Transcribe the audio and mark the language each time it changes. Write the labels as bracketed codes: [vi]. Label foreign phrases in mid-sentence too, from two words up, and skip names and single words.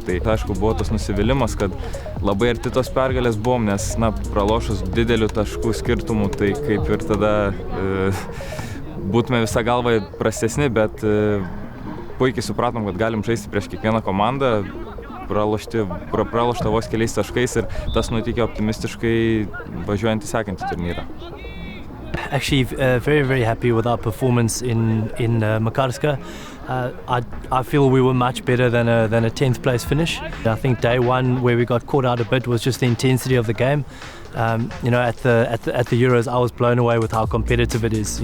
[lt] Tai aišku, buvo tas nusivylimas, kad labai arti tos pergalės buvom, nes pralošus didelių taškų skirtumų, tai kaip ir tada būtume visą galvą prastesni, bet puikiai supratom, kad galim žaisti prieš kiekvieną komandą, pralošta vos keliais taškais ir tas nutikė optimistiškai važiuojant į sekantį turnyrą. [en] Actually, very, very happy with our performance in Makarska. I feel we were much better than a 10th place finish. I think day one where we got caught out a bit was just the intensity of the game. At the Euros, I was blown away with how competitive it is.